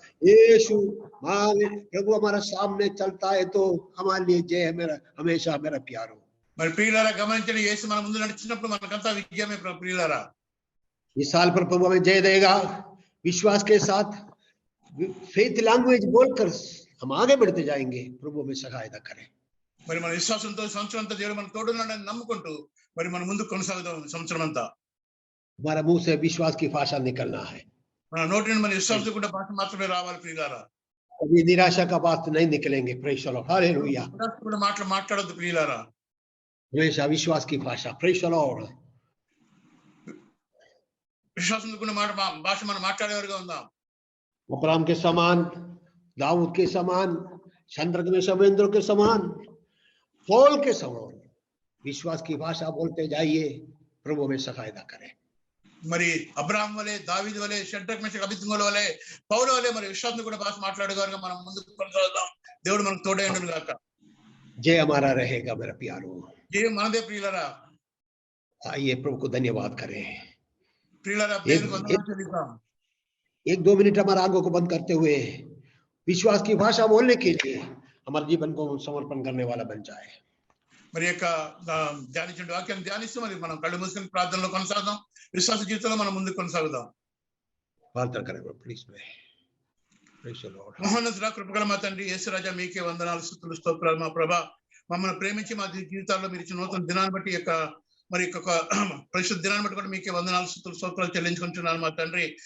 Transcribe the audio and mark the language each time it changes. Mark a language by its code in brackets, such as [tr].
[hi] यीशु प्रभु हमारे सामने चलता है तो हमारे लिए जय है मेरा, हमेशा मेरा प्यारो। [te] మరి ప్రియులారా గమనించండి, యేసు మన ముందు నడిచినప్పుడు మనకంతా విజయమే ప్రియులారా. [hi] इस साल पर प्रभु हमें जय देगा। विश्वास के साथ [en] faith language [hi] बोलकर हम आगे बढ़ते जाएंगे। प्रभु हमें सहायता करे। [te] మరి మన విశ్వాసంతో సంవత్సరం అంతా దేవుడు మన తోడున్నాడని నమ్ముకుంటూ మరి మన ముందుకు కొనసాగుదాం. సంవత్సరం అంతా [hi] हमारा मुंह से विश्वास की भाषा निकलना है, [te] మన నోటి నుండి మన విశ్వాసం కూడా భాష మాత్రమే రావాలి ప్రియులారా. [hi] कभी निराशा का बात नहीं निकलेंगे। [en] praise the Lord, [hi] hallelujah. [te] కూడా మాట్లాడొద్దు ప్రియులారా, [hi] हमेशा विश्वास की भाषा। [en] Praise the Lord. [te] విశ్వాసంతో కూడిన భాష మనం మాట్లాడేవారుగా ఉందాం. [hi] अब्राहम के समान, दाऊद के समान, शद्रक में शवेंद्र के समान, पौल के समान विश्वास की भाषा बोलते जाइए। प्रभु हमें सहायता करे। [te] మరి అబ్రాహాం వలె, దావీదు వలె, షడ్రక్ మెషక్ అబేద్నెగో వలె, పౌలు వలె మరి విశ్వాసం కూడా భాష మాట్లాడేవారుగా మనం ముందుకు కొనసాగుదాం. దేవుడు మనకు తోడైండును గాక। [hi] जय हमारा रहेगा मेरा प्यारो। [te] జయం మనదే ప్రియులారా। [hi] आइए प्रभु को धन्यवाद करें। [te] ప్రియులారా, దేవునికి వందనాలు చెల్లిద్దాం। [hi] एक दो मिनट हमारे आंखों को बंद करते हुए विश्वास की भाषा बोलने के लिए हमारे जीवन को समर्पण करने वाला बन जाए। [te] మరి యొక్క ధ్యానించే వాక్యాన్ని ధ్యానిస్తూ మరి మనం కళ్ళు మూసుకొని ప్రార్థనలో కొనసాగుదాం। విశ్వాస జీవితంలో మనం ముందుకు కొనసాగుదాం। [hi] प्रार्थना करें प्लीज। [te] మహోన్నతుడా, కృపగల మా తండ్రి యేసురాజా, మీకే వందనాలు, స్తుతులు, స్తోత్రాలు మా ప్రభా। మమ్మల్ని ప్రేమించి మా జీవితాల్లో మీరు ఇచ్చిన నూతన దినాన్ని బట్టి మరి పరిశుద్ధ దినాన్ని బట్టి కూడా మీకే వందనాలు, స్తుతులు, స్తోత్రాలు చెల్లించుకుంటున్నాను మా తండ్రి।